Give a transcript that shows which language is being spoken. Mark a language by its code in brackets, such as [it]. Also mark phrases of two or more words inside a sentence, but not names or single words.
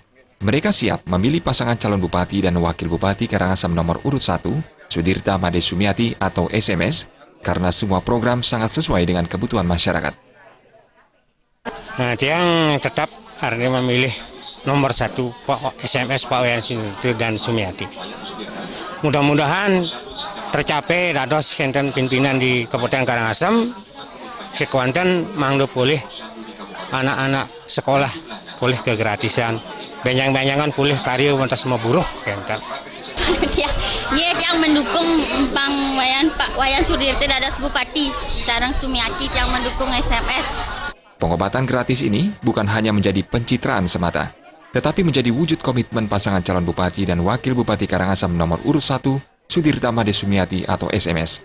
[id] Mereka siap memilih pasangan calon Bupati dan Wakil Bupati Karangasem nomor urut 1, Sudirta Madisumiati atau SMS, karena semua program sangat sesuai dengan kebutuhan masyarakat. Nah, dia yang tetap hari ini memilih nomor 1 Pak SMS Pak Iwayan Sudirta dan Sumiati. [ban] Mudah-mudahan tercapai dados kenten pimpinan di Kabupaten Karangasem, sekuanten mangdo boleh anak-anak sekolah boleh kegratisan, benjang-benjangan boleh karya mentas buruh kenten. [id] Dia yang mendukung Pak Iwayan Sudirta [ban] dados Bupati, sareng [id] Sumiati yang mendukung SMS. Pengobatan gratis ini bukan hanya menjadi pencitraan semata, tetapi menjadi wujud komitmen pasangan calon Bupati dan Wakil Bupati Karangasem nomor urut 1, Sudirta Madisumiati atau SMS.